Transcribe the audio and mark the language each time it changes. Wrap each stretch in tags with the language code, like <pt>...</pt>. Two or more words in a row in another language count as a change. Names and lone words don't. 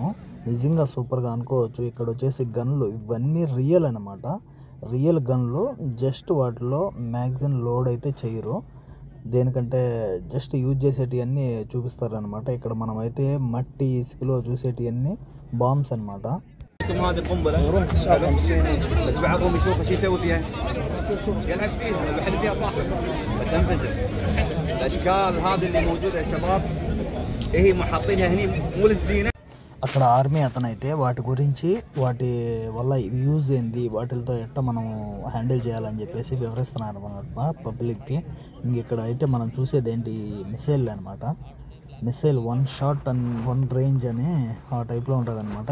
<te>నిజంగా సూపర్గా అనుకోవచ్చు. ఇక్కడ వచ్చేసి గన్లు ఇవన్నీ రియల్ అనమాట.</te> <en>real guns.</en> <te>జస్ట్ వాటిలో</te> <en>magazine load</en> <te>అయితే చేయరు. దేనికంటే</te> <en>just use</en> <te>చేసేటివన్నీ చూపిస్తారనమాట. ఇక్కడ మనం అయితే మట్టి, ఇసుకలో చూసేటివన్నీ బాంబ్స్ అనమాట.</te> <ar>هذه قنبله روح تشغل بعضهم يشوف ايش يسوي فيها يلعب فيها بحد فيها صاحب تنفجر الاشكال هذه اللي موجوده يا شباب هي محاطينها هني مو للزينه.</ar> <te>అక్కడ ఆర్మీ అతనైతే వాటి గురించి, వాటి వల్ల యూజ్ ఏంది, వాటితో ఎట్లా మనం హ్యాండిల్ చేయాలని చెప్పేసి వివరిస్తున్నారు అనమాట పబ్లిక్కి. ఇక్కడ అయితే మనం చూసేది ఏంటి, మిసైల్ అనమాట. మిసైల్</te> <en>1 shot and 1 range</en> <te>అని ఆ టైప్లో ఉంటుంది అనమాట.</te>